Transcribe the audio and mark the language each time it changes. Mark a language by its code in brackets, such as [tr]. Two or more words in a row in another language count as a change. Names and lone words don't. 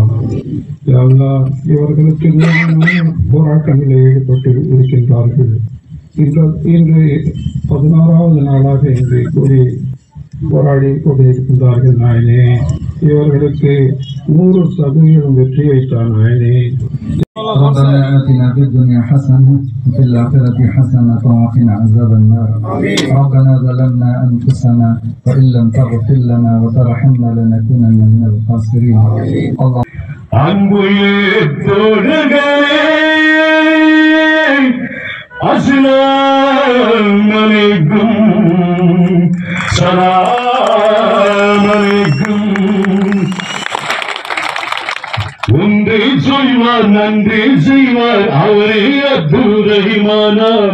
[ta] யா அல்லாஹ், இவர்களுக்கு நியாயமான போராட்டங்களில் ஈடுபட்டு இருக்கின்றார்கள். இன்று 16வது நாளாக இன்று கூடி போராடி கொண்டிருக்கின்றார்கள் நாயனே. இவர்களுக்கு 100% வெற்றி வைத்தான் நாயனே. [ar] ربنا آتنا في الدنيا حسنة وفي الآخرة حسنة وقنا عذاب النار. ربنا ظلمنا أنفسنا وإن لم تغفر لنا وترحمنا لنكونن من الخاسرين. الله [ta] அன்புயே தோழர்களே, [ar] السلام عليكم، سلام عليكم. [ta] ஒன்றே சொல்வார் நன்றே செய்வார் அவரே அப்துல் ரஹ்மானாம்.